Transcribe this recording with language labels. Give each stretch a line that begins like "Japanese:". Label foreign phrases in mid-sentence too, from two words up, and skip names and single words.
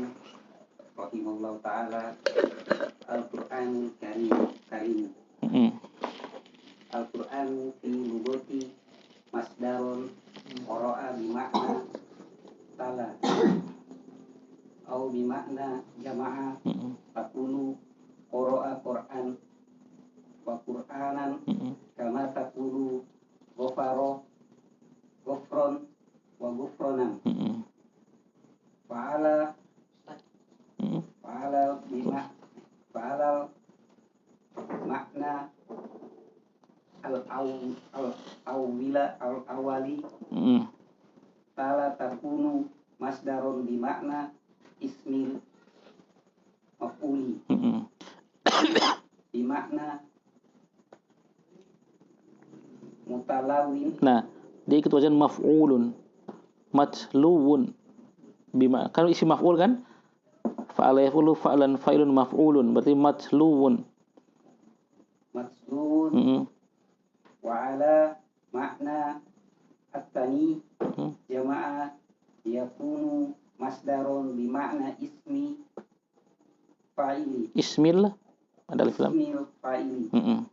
Arabic: رحمه الله تعالى. القرآن الكريم. القرآن في اللغة مصدر قرأ بمعنى تلا أو بمعنى جمع تكون قرأ قرآن وقرآنا كما تكون غفر غفرا وغفرانا فعلى معنى الأول تلا تكون مصدر بمعنى اسم المفعول بمعنى متلو.
Indonesian: Nah, dia ikut wajan
Arabic: مفعول، متلو.
Indonesian: Kalau isi maf'ul kan,
Arabic: فعل يفعل فعلا فاعل مفعول,
Indonesian: berarti matluwun.
Arabic: وعلى معنى الثاني جمع يكون مصدر بمعنى اسم فاعل.
Indonesian: Ismil ada
Arabic: ألف لام.